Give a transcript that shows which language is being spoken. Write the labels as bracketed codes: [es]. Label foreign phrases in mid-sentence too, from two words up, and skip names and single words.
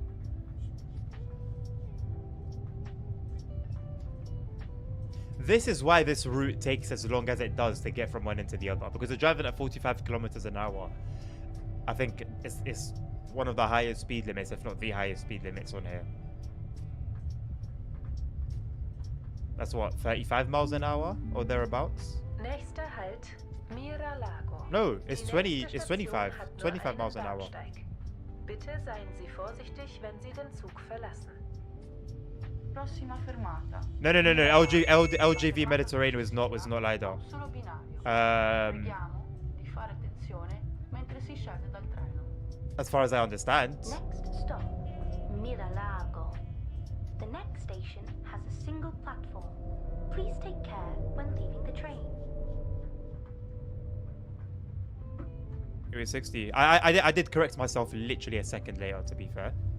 [en] This is why this route takes as long as it does to get from one end to the other. Because they're driving at 45 kilometers an hour. I think it's one of the highest speed limits, if not the highest speed limits on here. That's what, 35 miles an hour or thereabouts? [de] Nächster Halt, Mira-Lago. [en] No, it's [de] Die [en] 20, [de] nächste [en] it's [de] Station [en] 25. [de] hat nur [en] 25 [de] einen [en] miles an hour. [de] Bahnsteig. Bitte seien Sie vorsichtig, wenn Sie den Zug verlassen. [it] Prossima fermata. [en] No. LJV Mediterranean was not LiDAR. [it] Solo binario. Preghiamo di fare attenzione mentre si scende dal treno. [en] As far as I understand. Next stop, Mira-Lago. The next station has a single platform. Please take care when leaving the train. It was 60. I did correct myself literally a second later, to be fair.